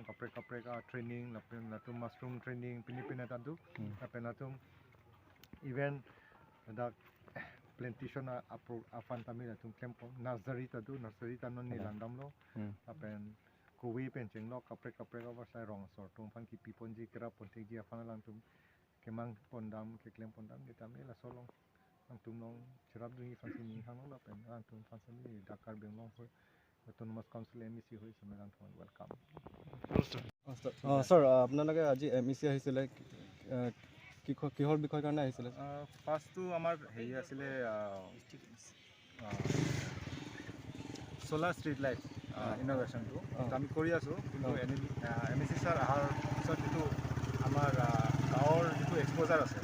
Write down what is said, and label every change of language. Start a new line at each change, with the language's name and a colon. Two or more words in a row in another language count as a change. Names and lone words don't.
Karbi: kapre ka training la tum mushroom training pinipina tadu apa na tum event dak plantation aphan tami la tum camp nursery tanon ni landam lo apen kuwi penceng lo kapre ka wasai rong sor tum fan ki pipon ji kera ponte ji aphan lang tum kemang pondam keklem pondam ditami la solong lang tum nong chirap dungi fan sini hang lo pen lang tum fan sini dakar benglong ho
English: autonomous council
Karbi: MEC hoi samelang tum welcome
Assamese: sir আপোনালোকে আজি MEC আহিছিলে কিহৰ বিষয় কাৰণে আহিছিলে ফাৰ্ষ্টটো আমাৰ হেৰি আছিলে
English: solar street light
Assamese: ইনোভেশ্যনটো আমি কৰি আছোঁ কিন্তু MEC ছাৰ অহাৰ পিছত যিটো আমাৰ গাঁৱৰ যিটো এক্সপ'জাৰ আছে